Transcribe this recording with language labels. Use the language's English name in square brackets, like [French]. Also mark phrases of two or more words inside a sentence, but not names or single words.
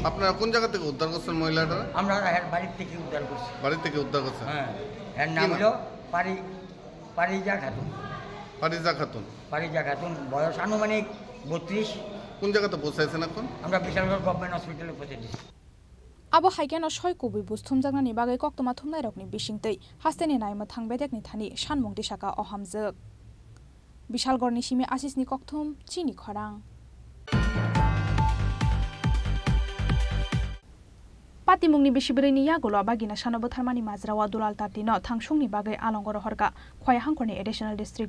[Bangla] আপনারা কোন জায়গা থেকে উদ্ধার করছেন মহিলাটা আমরা বাড়ির থেকে উদ্ধার করছি বাড়ি থেকে উদ্ধার করছেন হ্যাঁ এর নাম হলো পারিজা খাতুন পারিজা খাতুন বয়স আনুমানিক 32 কোন জায়গাতে পৌঁছাইছেন এখন আমরা বিশালগড় গভর্নমেন্ট হসপিটালে পৌঁছে দিচ্ছি [Kok Borok] Abo haigyan o shoi kubi bus thumjaknani bagai koktoma thumnai rokni bisingtei hasteni naima thangbedekni thani shanmung disaka ohamjak Bishalgorni simi asisni kokthum Chini Khorang Patimungni bishibreini yagulo bagina shanobo tharmani majrawa dulal tatino thangsungni bagai alongoro horka khwai hangkorni [English] additional district